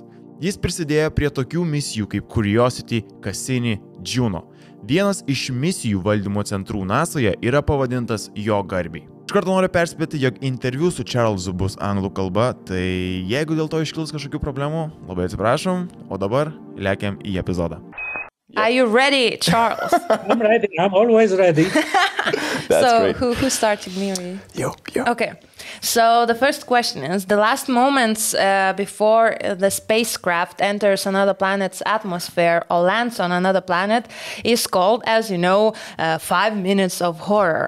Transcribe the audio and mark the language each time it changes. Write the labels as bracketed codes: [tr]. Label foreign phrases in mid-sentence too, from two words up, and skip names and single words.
[lt] Jis prisidėjo prie tokių misijų kaip Curiosity, Cassini, Juno. Vienas iš misijų valdymo centrų NASA'je yra pavadintas jo garbei. Iš karto noriu perspėti, jog interviu su Charlesu bus anglų kalba, tai jeigu dėl to iškils kažkokių problemų, labai atsiprašom, o dabar lekiam į epizodą. [en] Are you ready, Charles? I'm ready. I'm always ready. So who started me? You. Okay. So the first question is, the last moments before the spacecraft enters another planet's atmosphere or lands on another planet is called, as you know, 5 minutes of horror.